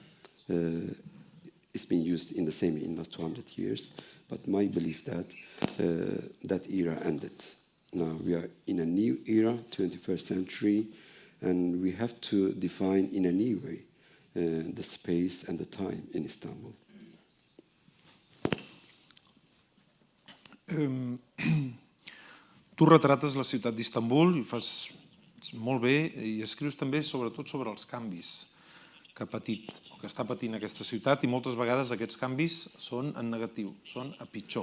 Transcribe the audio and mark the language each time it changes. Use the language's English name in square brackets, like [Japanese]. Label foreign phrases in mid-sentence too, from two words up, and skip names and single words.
[English] It's been used in the same in the last 200 years. But my belief that that era ended. Now we are in a new era, 21st century, and we have to define in a new way the space and the time in Istanbul. [Catalan] Tu retrates la ciutat d'Istanbul i ho fas molt bé i escrius també sobretot sobre els canvis que ha patit o que està patint aquesta ciutat i moltes vegades aquests canvis són en negatiu, són a pitjor.